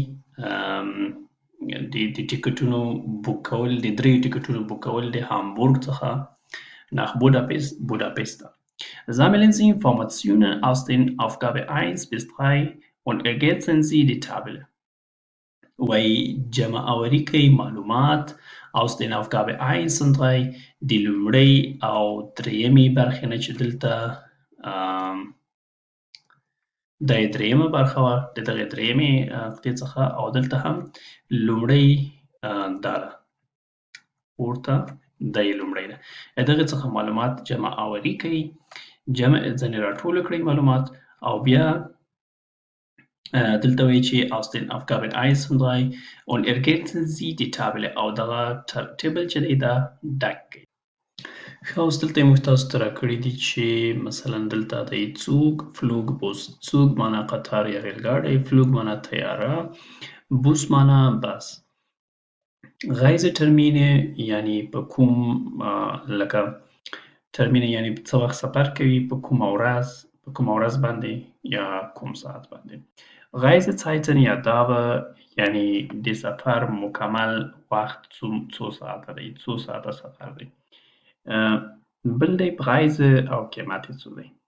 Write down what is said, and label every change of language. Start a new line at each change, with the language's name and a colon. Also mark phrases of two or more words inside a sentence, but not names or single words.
Pashto: د ټیکټونو بوک کول د 3 ټیکټونو بوک کول د هامبورګ څخه
German: nach Budapest sammeln Sie Informationen aus den Aufgabe 1 bis 3 und ergänzen Sie die Tabelle
Pashto: وایي جمع آوری کوي معلومات
German: aus den Aufgabe 1 und 3
Pashto: د لومړۍ او درېیمې برخې نه چې دلته دا یې درېیمه برخه وه د دغې درېیمې نقطې څخه او دلته هم لومړۍ دا ده پورته دا یې لومړۍ ده دغې څخه معلومات جمع آوري کوي ځینې راټول کړئ معلومات او بیا دلته وایي چې
German: aus den Aufgaben 1 und 3 und ergänzen Sie die Tabelle
Pashto: او دغه ټیبل چې دی دا ډک کړئ ښه اوس دلته یې موږ تاسو ته راکړي دي چې مثلا دلته دی
German: Zug Flug Bus Zug
Pashto: معنا قطار یا ریل ګاډی Flug معنا طیاره Bus معنا بس Reisetermine یعنی په کوم لکه ترمینه یعنی څه وخت سفر کوي په کومه ورځ باندې یا کوم ساعت باندې Reisezeiten یا Dauer یعنی د سفر مکمل وخت څو ساعته دی څو ساعته سفر دی بل دی Preise او قیمت یې څو دی